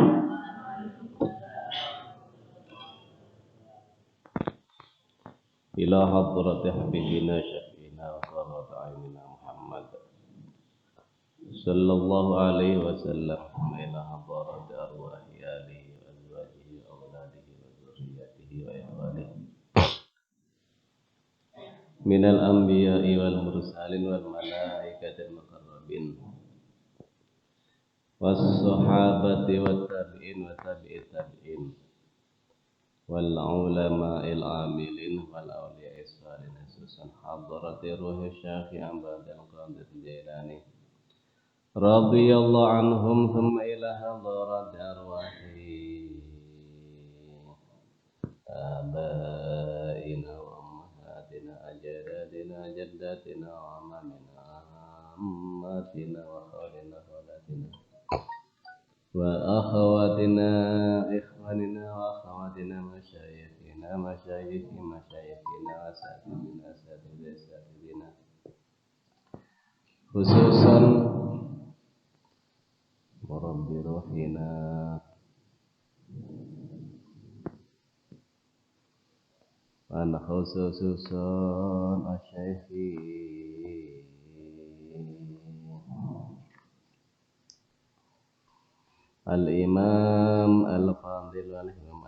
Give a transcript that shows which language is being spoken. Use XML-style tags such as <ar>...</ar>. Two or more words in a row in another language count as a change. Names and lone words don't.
<ar>إلى حضرة حبيبنا شفيعنا وقرة أعيننا محمد صلى الله عليه وسلم وإلى حضرة أرواح آله وأزواجه وأولاده وذرياته وإخوانه من الأنبياء والمرسلين والملائكة المقربين والصحابة والتابعين وتابعي التابعين والعلماء العاملين والأولياء الصالحين خصوصا حضرة روح الشيخ عبد القادر جيلاني رضي الله عنهم ثم إلى حضرة أرواح آبائنا وأمهاتنا أجدادنا جداتنا وأعمامنا عماتنا وأخوالنا خالاتنا وأخواتنا إخواننا وأخواتنا مشايخنا مشايخ مشايخنا أساتذتنا أساتذتنا خصوصا مربي روحنا وخصوصا شيخي الإمام الفاضل الإمام</ar>